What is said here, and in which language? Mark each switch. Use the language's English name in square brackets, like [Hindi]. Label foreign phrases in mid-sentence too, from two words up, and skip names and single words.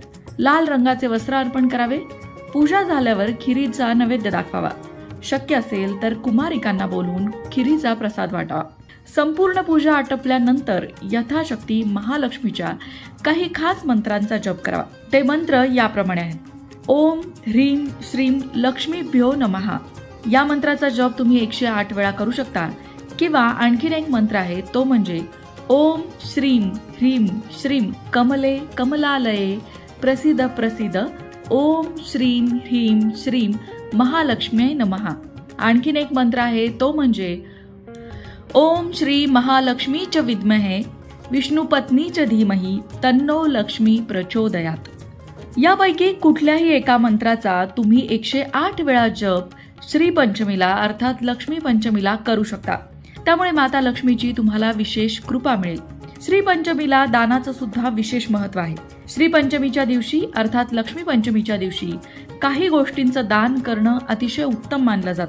[Marathi] लाल रंगाचे वस्त्र अर्पण करावे. पूजा झाल्यावर खिरीचा नैवेद्य दाखवावा. शक्य असेल तर कुमारिकांना बोलवून खिरीचा प्रसाद वाटावा. संपूर्ण पूजा आटपल्यानंतर यथाशक्ती महालक्ष्मीच्या काही खास मंत्रांचा जप करावा. ते मंत्र याप्रमाणे आहेत. [Sanskrit] ओम ह्रीं श्रीं लक्ष्मीभ्यो नमः. [Marathi] या मंत्राचा जप तुम्ही 108 वेळा करू शकता. किंवा आणखीन एक मंत्र आहे, तो म्हणजे [Sanskrit] ओम श्रीं ह्रीं श्रीं कमले कमलालये प्रसिद्ध प्रसिद्ध ओम श्रीं ह्रीं श्रीं महालक्ष्म्यै नमः. [Marathi] आणखीन एक मंत्र आहे, तो म्हणजे [Sanskrit] ओम श्री महालक्ष्मी च विद्महे विष्णुपत्नी च धीमहि तन्नो लक्ष्मी प्रचोदयात. [Marathi] यापैकी कुठल्याही एका मंत्राचा तुम्ही 108 वेळा जप श्रीपंचमीला अर्थात लक्ष्मी पंचमीला करू शकता. त्यामुळे माता लक्ष्मीची तुम्हाला विशेष कृपा मिळेल. श्रीपंचमीला दानाचं सुद्धा विशेष महत्त्व आहे. श्रीपंचमीच्या दिवशी अर्थात लक्ष्मी पंचमीच्या दिवशी काही गोष्टींचं दान करणं अतिशय उत्तम मानलं जातं.